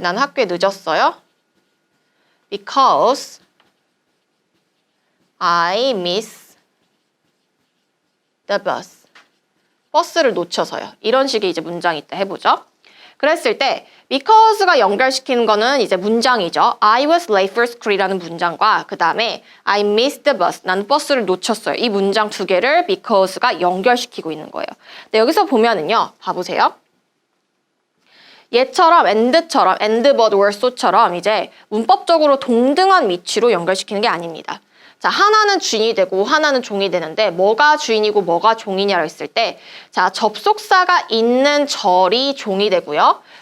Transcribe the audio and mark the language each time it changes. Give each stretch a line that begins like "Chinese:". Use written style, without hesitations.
Korean: 난 학교에 늦었어요.
English: Because I miss the bus.
Korean: 버스를 놓쳐서요. 이런 식의 이제 문장이 있다 해보죠. 그랬을 때 because가 연결시키는 거는 이제 문장이죠.
English: I was late for school
Korean: 이라는 문장과 그 다음에
English: I missed the bus.
Korean: 나는 버스를 놓쳤어요. 이 문장 두 개를 because가 연결시키고 있는 거예요. 근데 여기서 보면은요. 봐보세요. 얘처럼 and처럼 and but were so처럼 이제 문법적으로 동등한 위치로 연결시키는 게 아닙니다. 자, 하나는 주인이 되고 하나는 종이 되는데 뭐가 주인이고 뭐가 종이냐고 했을 때 자, 접속사가 있는 절이 종이 되고요.